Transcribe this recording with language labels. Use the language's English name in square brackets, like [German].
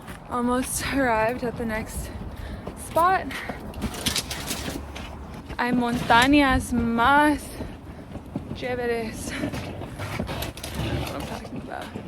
[English] Almost arrived at the next spot. [Spanish] Hay montañas más chéveres. [English] That's what I'm talking about.